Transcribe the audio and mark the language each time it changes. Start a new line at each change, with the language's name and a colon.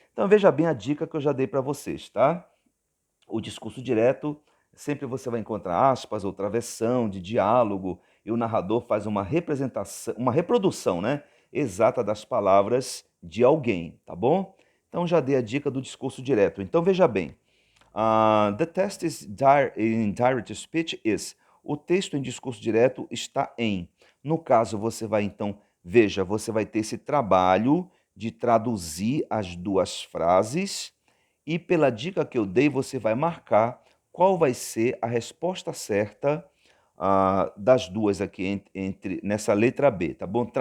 Portuguese: Então veja bem a dica que eu já dei para vocês, tá? O discurso direto, sempre você vai encontrar aspas ou travessão de diálogo e o narrador faz uma representação, uma reprodução, né, exata das palavras de alguém, tá bom? Então já dei a dica do discurso direto. Então veja bem,
English: the test is in direct speech is.
Portuguese: O texto em discurso direto está em. No caso, você vai então, veja, você vai ter esse trabalho de traduzir as duas frases e pela dica que eu dei, você vai marcar qual vai ser a resposta certa das duas aqui nessa letra B, tá bom?